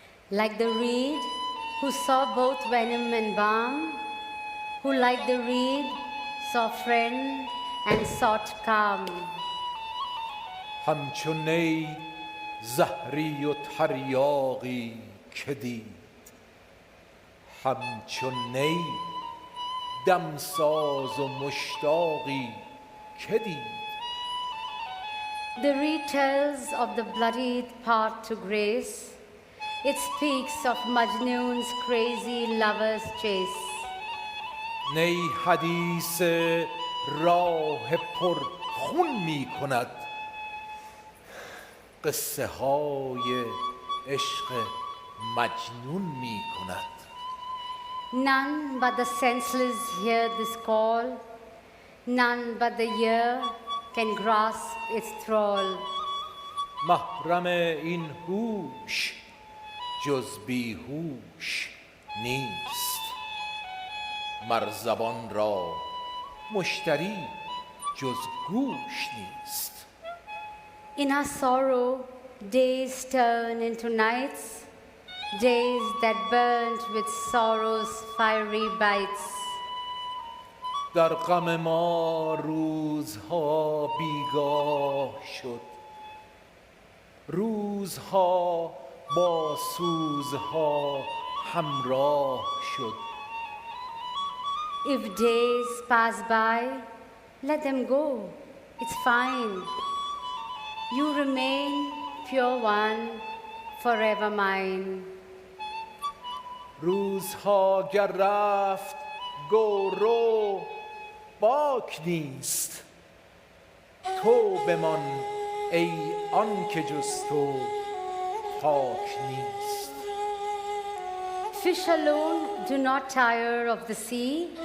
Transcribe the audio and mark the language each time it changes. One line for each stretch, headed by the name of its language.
English: Like the reed who saw both venom and balm, who like the reed saw friend and sought calm.
Persian: همچو نی زهری و تریاقی که دید همچو نی دمساز و مشتاقی که دید.
English: The reed tells of the bloodied path to grace. It speaks of Majnoon's crazy lover's chase.
Persian: نی حدیث راه پر خون می کند قصه های عشق مجنون می کند.
English: None but the senseless hear this call. None but the ear can grasp its thrall.
Persian: محرم این هوش جز بیهوش نیست مر زبان را مشتری جز گوش نیست.
English: In our sorrow, days turn into nights, days that burnt with sorrow's fiery bites.
Persian: در غم ما روزها بیگاه شد روزها با سوزها همراه شد.
English: If days pass by, let them go, it's fine. You remain pure one, forever mine.
Persian: روزها گر رفت گو رو باک نیست تو بمان ای آن که جز تو پاک نیست.
English: Fish alone do not tire of the sea.